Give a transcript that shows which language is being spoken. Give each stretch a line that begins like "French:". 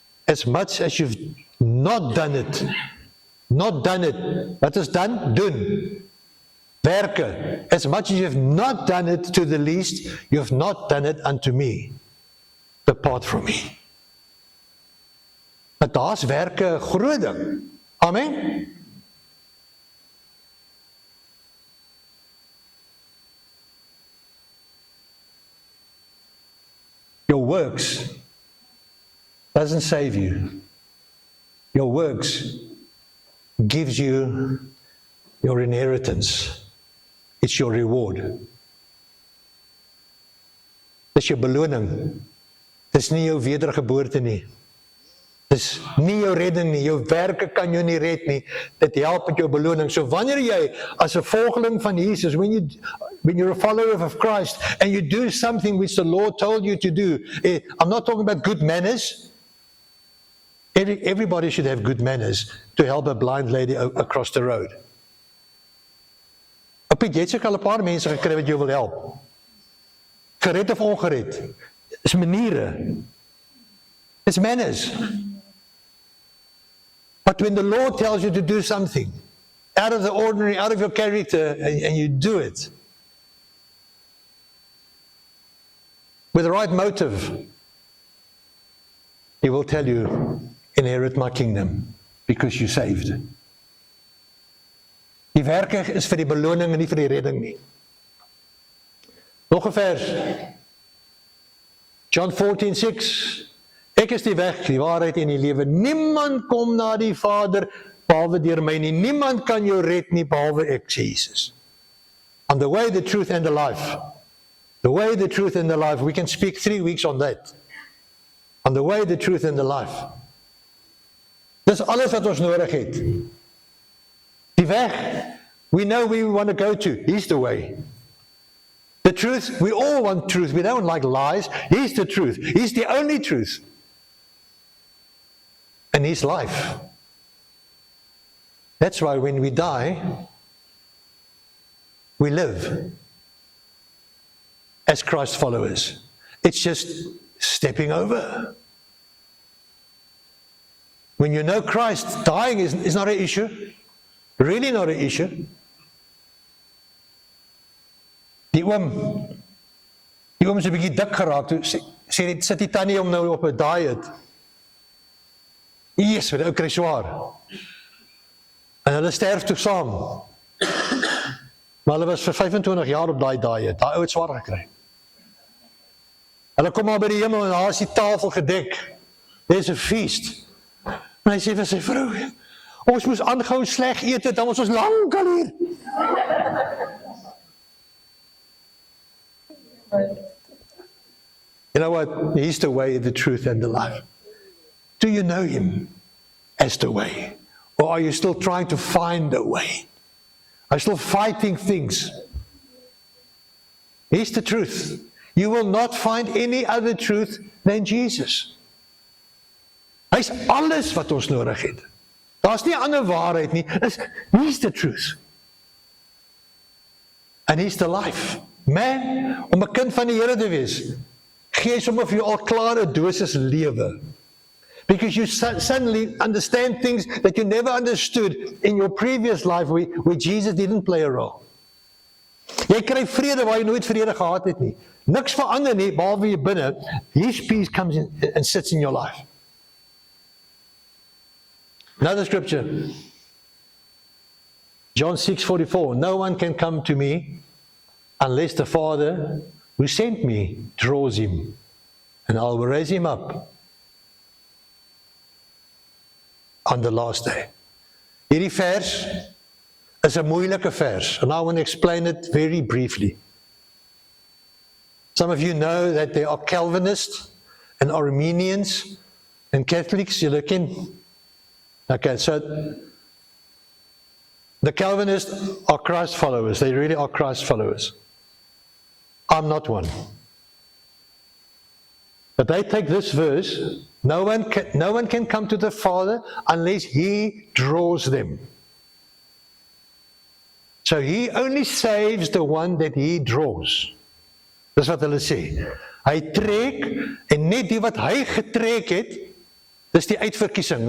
English: As much as you've not done it. Not done it.
Afrikaans: Wat is dan? Doen. Werke.
English: As much as you've not done it to the least, you've not done it unto me. Depart from me.
Afrikaans: Maar daar's werke 'n groot ding.
English: Amen. Your works doesn't save you. Your works gives you your inheritance. It's your reward.
Afrikaans: Dis jou beloning. Dis nie jou wedergeboorte nie. Dis nie jou redding nie. Jou werke kan jou nie red nie. Dit help met jou beloning. So wanneer jy as 'n volgeling van Jesus,
English: when you're a follower of Christ and you do something which the Lord told you to do, I'm not talking about good manners. Everybody should have good manners to help a blind lady across the road.
Afrikaans: Jy het seker al 'n paar mense gekry wat jou wil help. Gered of ongered. Is maniere.
English: It's manners. But when the Lord tells you to do something out of the ordinary, out of your character, and you do it with the right motive, He will tell you, inherit my kingdom, because you're saved.
Afrikaans: Die werke is vir die beloning en nie vir die redding nie. Nog 'n vers. John 14:6. Ek is die weg, die waarheid en die lewe. Niemand kom na die Vader behalwe deur my nie. Niemand kan jou red nie behalwe ek, Jesus.
English: I'm the way, the truth and the life. The way, the truth and the life. We can speak 3 weeks on that. On the way, the truth and the life.
Afrikaans: Dis alles wat ons nodig het. Die weg,
English: we know where we want to go to. He's the way. The truth, we all want truth. We don't like lies. He's the truth. He's the only truth. And He's life. That's why when we die, we live as Christ followers. It's just stepping over. When you know Christ, dying is not an issue. Really not an issue.
Afrikaans: Die oom is 'n bietjie dik geraak, toe sit die tannie om nou op 'n diet. Jesus, die ou kry swaar. En hulle sterf toe saam. Maar hulle was vir 25 jaar op daai diet. Daai ou het swaar gekry. Hulle kom maar by die hemel en daar is die tafel gedek.
English: There's a feast.
Afrikaans: En hy sê vir sy vrou, ons moes aangehou sleg eet het, dan was ons lankal hier.
English: You know what? He's the way, the truth, and the life. Do you know Him as the way? Or are you still trying to find a way? Are you still fighting things? He's the truth. You will not find any other truth than Jesus.
Afrikaans: Hy's alles wat ons nodig het. Daar's nie 'n ander waarheid nie.
English: He's the truth. And He's the life.
Afrikaans: Man, om 'n kind van die Here te wees, gee sommer vir jou al klare dosis lewe.
English: Because you suddenly understand things that you never understood in your previous life where Jesus didn't play a role.
Afrikaans: Jy kry vrede waar jy nooit vrede gehad het nie. Niks verander nie, behalwe jy binne.
English: His peace comes in and sits in your life. Another scripture. John 6:44. No one can come to me unless the Father who sent me draws him, and I will raise him up on the last day.
Afrikaans: Hierdie vers is 'n moeilike vers,
English: and I want to explain it very briefly. Some of you know that there are Calvinists and Arminians and Catholics. You look in. Okay, so the Calvinists are Christ followers. They really are Christ followers. I'm not one. But they take this verse, no one can come to the Father unless He draws them. So He only saves the one that He draws.
Afrikaans: Dis wat hulle sê. Hy trek, en net die wat hy getrek het, dis die uitverkiesing.